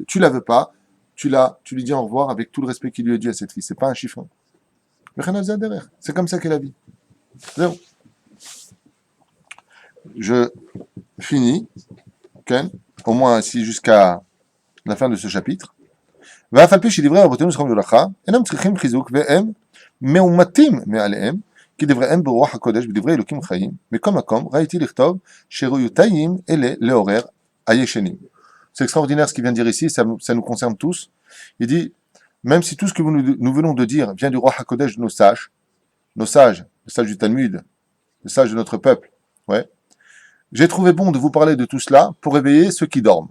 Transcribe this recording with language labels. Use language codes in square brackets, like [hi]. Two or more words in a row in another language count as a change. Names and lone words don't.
[fr] Tu la veux pas, tu lui dis au revoir avec tout le respect qui lui est dû à cette fille. C'est pas un chiffon. C'est comme ça qu'est la vie. Zéro. Je finis, Ken, au moins ainsi jusqu'à la fin de ce chapitre. [he] ואף על פי שדברי רבותינו זכרם לברכה, אינם צריכים חיזוק והם מאומתים מעליהם, כי דבריהם ברוח הקודש בדברי אלוקים חיים, מכל מקום ראיתי לכתוב שראויותיים אלה לעורר הישנים. [fr] C'est extraordinaire ce qu'il vient de dire ici, ça nous concerne tous. Il dit, même si tout ce que nous venons de dire vient du roi HaKodesh de nos sages, le sage du Talmud, le sage de notre peuple, ouais, J'ai trouvé bon de vous parler de tout cela pour réveiller ceux qui dorment.